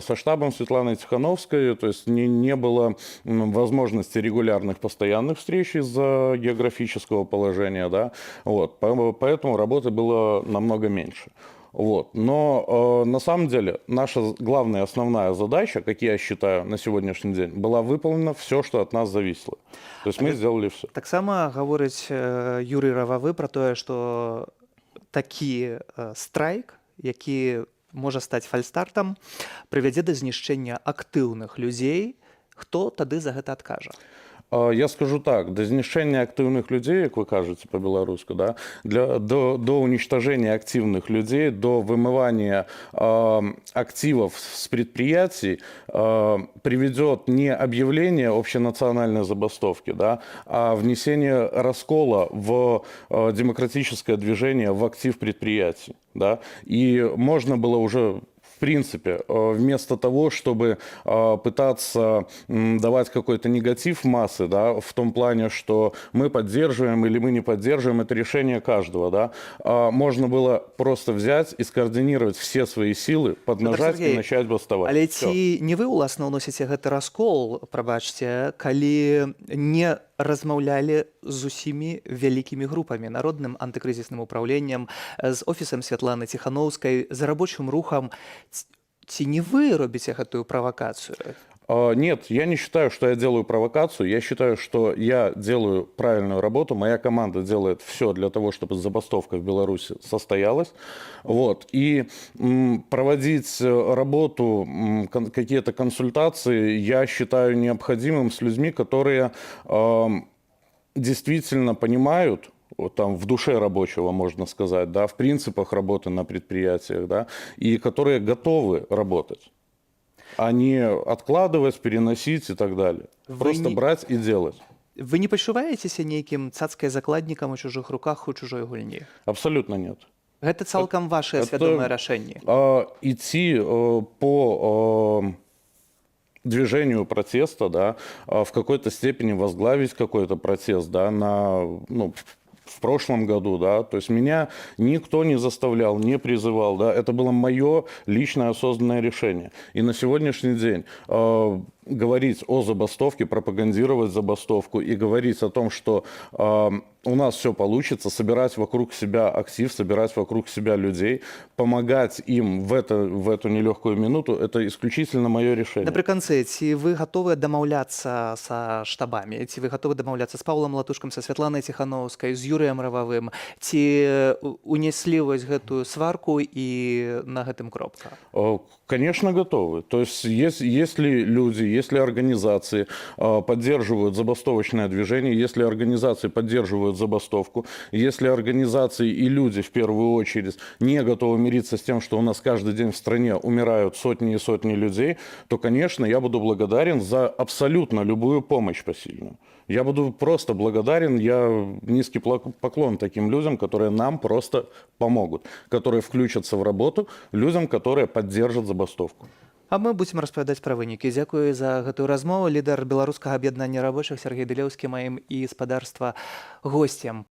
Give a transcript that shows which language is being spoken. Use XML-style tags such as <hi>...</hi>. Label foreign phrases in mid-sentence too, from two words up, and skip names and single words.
<ru>Со штабом Светланы Тихановской, то есть не было возможности регулярных постоянных встреч из-за географического положения, да, вот, поэтому работы было намного меньше. Вот. Но на самом деле наша главная основная задача, как я считаю, на сегодняшний день, была выполнена все, что от нас зависело. То есть мы сделали все.</ru> <be>Таксама гаворыць Юрый Рававы пра тое, што такі страйк, які можа стаць фальстартам, прывядзе да знішчэння актыўных людзей. Хто тады за гэта адкажа?</be> <ru>Я скажу так, до</ru> <be>знішчэння актыўных</be> <ru>людей, как вы кажете по-беларуску, да, до уничтожения активных людей, до вымывания активов с предприятий приведет не объявление общенациональной забастовки, да, а внесение раскола в демократическое движение, в актив предприятий. Да, и можно было уже... В принципе, вместо того, чтобы пытаться давать какой-то негатив массы, да, в том плане, что мы поддерживаем или мы не поддерживаем, это решение каждого, да, можно было просто взять и скоординировать все свои силы, поднажать и начать бастовать.</ru> <be>Але ці не вы, уласна, ўносіце гэты раскол, прабачце, калі не размаўлялі з усімі вялікімі групамі, народным антыкрызісным управленнем, з офісам Святланы Ціхановскай, з рабочым рухам. Ці не вы робіце гэтую правакацыю?</be> <ru>Нет, я не считаю, что я делаю провокацию. Я считаю, что я делаю правильную работу. Моя команда делает все для того, чтобы забастовка в Беларуси состоялась. Вот. И проводить работу, какие-то консультации я считаю необходимым с людьми, которые действительно понимают, там, в душе рабочего, можно сказать, да, в принципах работы на предприятиях, да, и которые готовы работать, а не откладывать, переносить и так далее. Просто брать и делать.</ru> <be>Вы не пачуваецеся нейкім цацкай закладнікам у чужых руках, у чужой гульні?</be> <ru>Абсолютно нет.</ru> <be>Гэта цалкам вашае свядомае рашэнне?</be> <ru>Идти по движению протеста, да, в какой-то степени возглавить какой-то протест, да, в прошлом году, да, то есть меня никто не заставлял, не призывал, да, это было мое личное осознанное решение. И на сегодняшний день говорить о забастовке, пропагандировать забастовку и говорить о том, что у нас все получится, собирать вокруг себя актив, собирать вокруг себя людей, помогать им в эту нелегкую минуту, это исключительно мое решение.</ru> <be>Напрыканцы, ці вы гатовы дамаўляцца са штабамі? Ці вы гатовы дамаўляцца з Паўлам Латушкам, са Святланай Ціхановскай, з Юрыем Рававым? Ці унеслі вось гэтую сварку і на гэтым кропка?</be> <ru>Конечно, готовы. То есть, если люди, если организации поддерживают забастовочное движение, если организации поддерживают забастовку, если организации и люди в первую очередь не готовы мириться с тем, что у нас каждый день в стране умирают сотни и сотни людей, то, конечно, я буду благодарен за абсолютно любую помощь посильную. Я буду просто благодарен, я низкий поклон таким людям, которые нам просто помогут, которые включатся в работу, людям, которые поддержат забастовку.</ru> <be>А мы будзем распавядаць пра вынікі. Дзякую за гэтую размову. Лідар беларускага аб'яднання рабочых Сергей Белеўскі маім і спадарства госцем.</be>